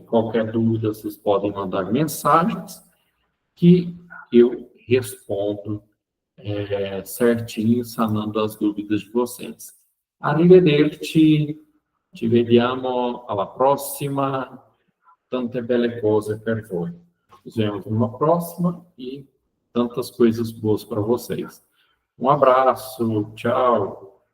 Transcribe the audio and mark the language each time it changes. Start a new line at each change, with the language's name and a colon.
Portuguese: Qualquer dúvida, vocês podem mandar mensagens que eu respondo certinho, sanando as dúvidas de vocês.
Italian: Arrivederci, ci vediamo alla prossima, tante belle cose per voi.
Portuguese: Nos vemos numa próxima e tantas coisas boas para vocês. Um abraço, tchau!